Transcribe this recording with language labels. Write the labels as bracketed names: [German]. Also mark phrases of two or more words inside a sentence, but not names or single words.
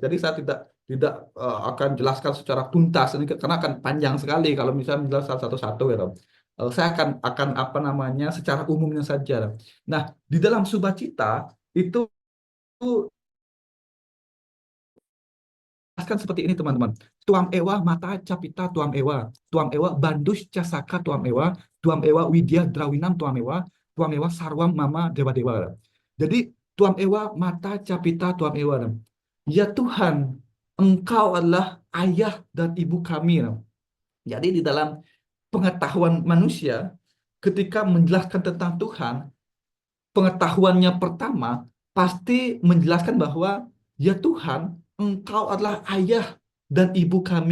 [Indonesian] Jadi saya tidak tidak akan jelaskan secara tuntas ini karena akan panjang sekali kalau misalnya menjelaskan satu-satu ya. Saya akan apa namanya secara umumnya saja. Nah, di dalam subacita itu jelaskan seperti ini teman-teman. [Sanskrit] त्वम् एव माता च पिता त्वम् एव बन्धुश् च सखा त्वम् एव विद्या द्रविणं त्वम् एव सर्वं मम देव देव. [Indonesian] Jadi [Sanskrit] त्वम् एव माता च पिता त्वम् एव. [Indonesian] Ya Tuhan, Engkau adalah ayah dan ibu kami. Jadi di dalam pengetahuan manusia, ketika menjelaskan tentang Tuhan, pengetahuannya pertama pasti menjelaskan bahwa ya Tuhan, Engkau adalah ayah dan ibu kami.